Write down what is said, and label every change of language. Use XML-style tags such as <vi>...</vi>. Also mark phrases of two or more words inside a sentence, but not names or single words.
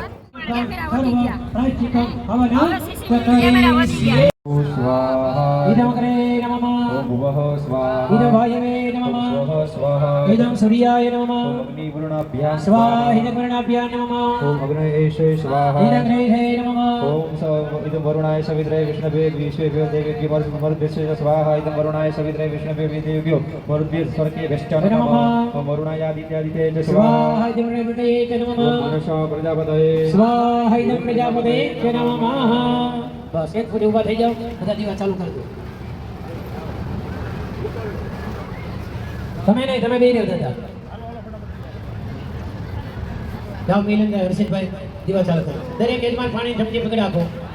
<sa>इदम अग्रे नमः इदम वायवे नमः इदम सूर्याय नमः स्वाहा इदम वर्णाभ्या नमः इदम ग्रहे नमः इदं वरुणाय सवित्राय विष्णवे विश्वेभ्यो देवेभ्यो मरुद्भ्यो स्वाहा इदं वरुणाय सवित्राय विष्णवे देवेभ्यो मरुद्भ्यो स्वर्गे वेष्टाय नमः ओम वरुणाय आदित्यादिते च स्वाहा इदं प्रजापतये च नमः ओम मनुष्य प्रजापतये स्वाहा इदं प्रजापतये च नमः.</sa> <gu>બસ એક ફૂટ ઊભા થઈ જાઓ. બધા દીવા ચાલુ કરી દો. તમે નહીં, તમે બે રહ્યો દાદા. જાઓ મિલનભાઈ, હર્ષિતભાઈ દીવા ચાલુ કરો. દરેક યજમાન પાણી ઝપકી પકડી રાખો.</gu>